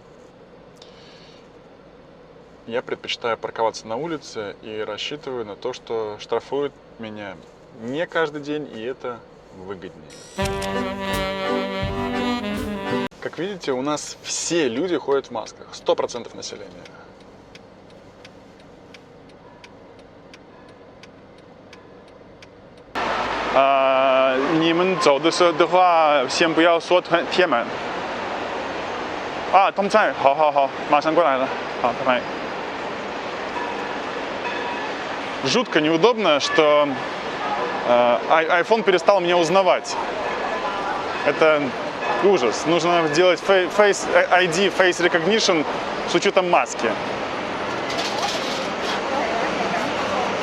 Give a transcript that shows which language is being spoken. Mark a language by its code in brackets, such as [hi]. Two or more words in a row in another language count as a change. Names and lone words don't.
[ru] Я предпочитаю парковаться на улице и рассчитываю на то, что штрафуют меня не каждый день, и это выгоднее. Как видите, у нас все люди ходят в масках, 100% населения. [zh] 你们走的时候的话，先不要说贴满。他们在，好，马上过来了，好， [ru] 拜拜。Жутко неудобно, что iPhone перестал меня узнавать. Это ужас. Нужно сделать Face ID, [en] Face Recognition [ru] с учетом маски.